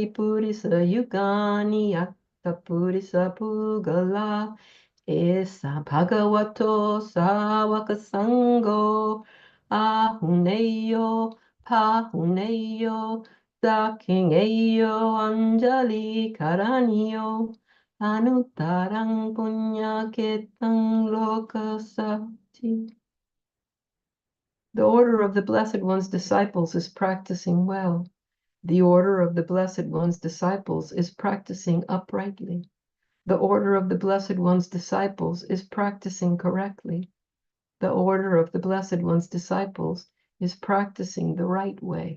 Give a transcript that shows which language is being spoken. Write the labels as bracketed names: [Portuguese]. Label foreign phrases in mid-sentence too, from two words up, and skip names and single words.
[Pali] purisa yugani yatta purisa pugala, esa bhagavato savaka sangho, ahuneyo pahuneyo, dakingeyo anjali karaniyo, anuttarang punya ketang lokasati. [English] The order of the Blessed One's disciples is practicing well. The order of the Blessed One's disciples is practicing uprightly. The order of the Blessed One's disciples is practicing correctly. The order of the Blessed One's disciples is practicing the right way.